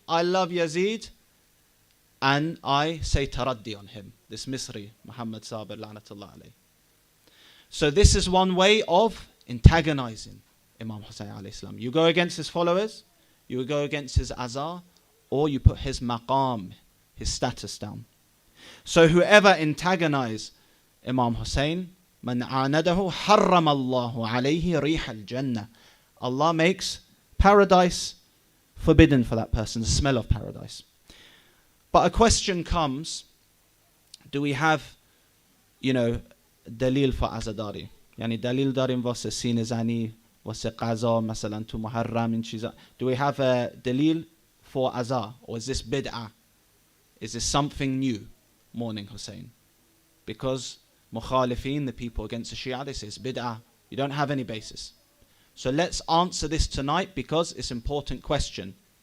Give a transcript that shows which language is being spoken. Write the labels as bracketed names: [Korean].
[English] I love Yazid and I say taraddi on him. This Misri, Muhammad Sabir, la'natullah alayh. So this is one way of antagonizing Imam Hussein alayhi salam. You go against his followers, you go against his azar, or you put his maqam, his status down. So whoever antagonize Imam Hussein, [Arabic] من عانده حرم الله عليه ريح الجنة. [English] Allah makes paradise forbidden for that person, the smell of paradise. But a question comes, do we have, dalil for azadari? [Persian] Yani dalil darim واسه سین زنی واسه قضا مثلا تو محرم این چیزا. [English] Do we have a dalil for azar? Or is this bid'ah? Is this something new, mourning Hussein? Because mukhalifin, the people against the Shia, they say it's bid'ah. You don't have any basis. So let's answer this tonight because it's an important question.